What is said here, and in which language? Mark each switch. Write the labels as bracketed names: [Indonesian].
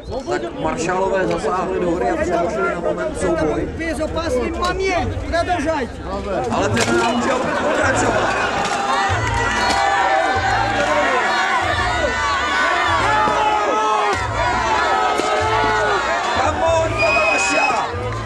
[Czech] Tak maršálové zasáhli do hry a přerušili na moment souboj. [Russian] Безопасный момент, продолжайте. [Czech] Ale ten může opět pokračovat. [English] Come on, Russia!